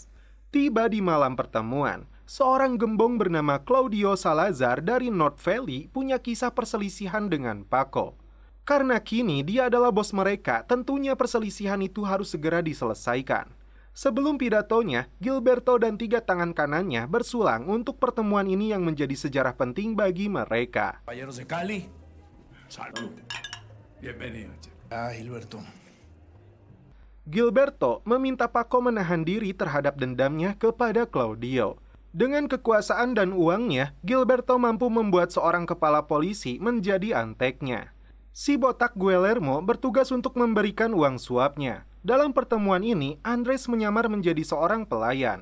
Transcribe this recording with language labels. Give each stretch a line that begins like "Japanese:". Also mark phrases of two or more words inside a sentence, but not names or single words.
Indonesian: Tiba di malam pertemuan, seorang gembong bernama Claudio Salazar dari North Valley punya kisah perselisihan dengan Paco. Karena kini dia adalah bos mereka, tentunya perselisihan itu harus segera diselesaikan. Sebelum pidatonya, Gilberto dan 3 tangan kanannya bersulang untuk pertemuan ini yang menjadi sejarah penting bagi mereka.
Spanish: Caballeros de Cali, salud. Bienvenido. Gilberto.
Indonesian: Gilberto meminta Paco menahan diri terhadap dendamnya kepada Claudio. Dengan kekuasaan dan uangnya, Gilberto mampu membuat seorang kepala polisi menjadi anteknya. Si botak Guillermo bertugas untuk memberikan uang suapnya. Dalam pertemuan ini, Andres menyamar menjadi seorang pelayan.